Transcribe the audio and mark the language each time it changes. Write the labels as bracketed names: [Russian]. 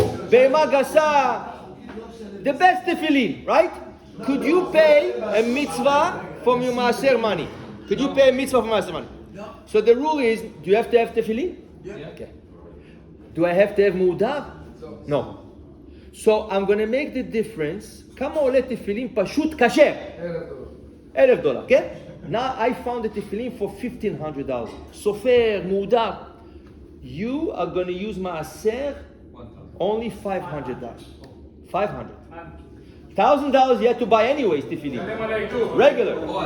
[Hebrew] בהמה גסה, [English] the best tefillin, right? Could you pay a mitzvah from your Maaser money? Could you pay a mitzvah from Maaser money? So the rule is, do you have to have tefillin? Yeah. Okay. Do I have to have mu'udar? No. So I'm going to make the difference. [Hebrew] כמה עולה תפילין פשוט כשר? $1,000, כן? [English] Now I found the tefillin for $1,500. [Hebrew] סופר, מועדר. [English] You are going to use Maaser only $500. $500. $1,000 you have to buy anyways tefillin. Regular.